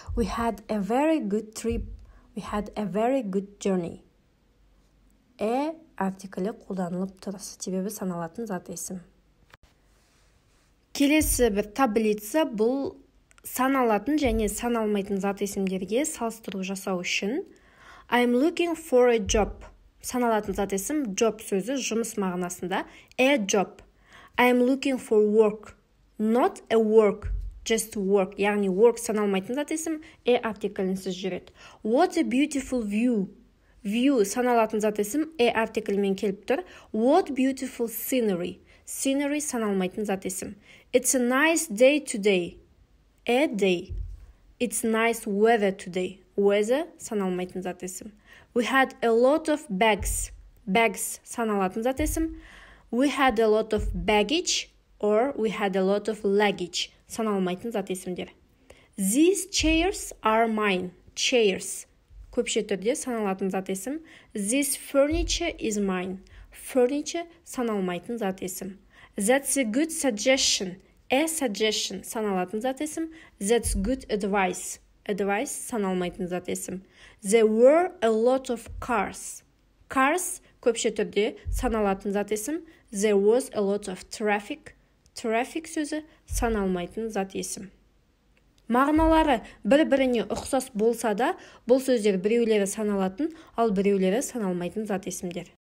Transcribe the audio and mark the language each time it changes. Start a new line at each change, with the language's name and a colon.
English: We had a very good trip. We had a very good journey.
Kazakh: Артиклі қолданылып тұр, себебі саналатын зат есім. Келесі бір таблица бұл саналатын және саналмайтын зат есімдерге салыстыру жасау үшін.
English: I'm looking for a job.
Kazakh: Саналатын зат есім job сөзі жұмыс мағынасында.
English: A job. I'm looking for work. Not a work. Just work.
Kazakh: Яғни work саналмайтын зат есім артиклінсіз жүреді.
English: What a beautiful view.
Kazakh: View саналатын зат есім артиклімен келіп тұр.
English: What beautiful scenery.
Kazakh: Scenery саналмайтын зат есім.
English: It's a nice day today. A day. It's nice weather today.
Kazakh: Weather саналмайтын зат есім.
English: We had a lot of bags.
Kazakh: Bags саналатын зат есім.
English: We had a lot of baggage or we had a lot of luggage
Kazakh: саналмайтын зат есімдер.
English: These chairs are mine.
Kazakh: Chairs көпше түрде саналатын зат есім.
English: This furniture is mine.
Kazakh: Furniture саналмайтын зат есім.
English: That's a good suggestion.
Kazakh: A suggestion саналатын зат есім.
English: That's good advice.
Kazakh: Advice саналмайтын зат есім.
English: There were a lot of cars.
Kazakh: Cars көпше түрде саналатын зат есім.
English: There was a lot of traffic.
Kazakh: Traffic сөзі саналмайтын зат есім. Мағыналары бір-біріне ұқсас болса да, бұл сөздер біреулері саналатын, ал біреулері саналмайтын зат есімдер.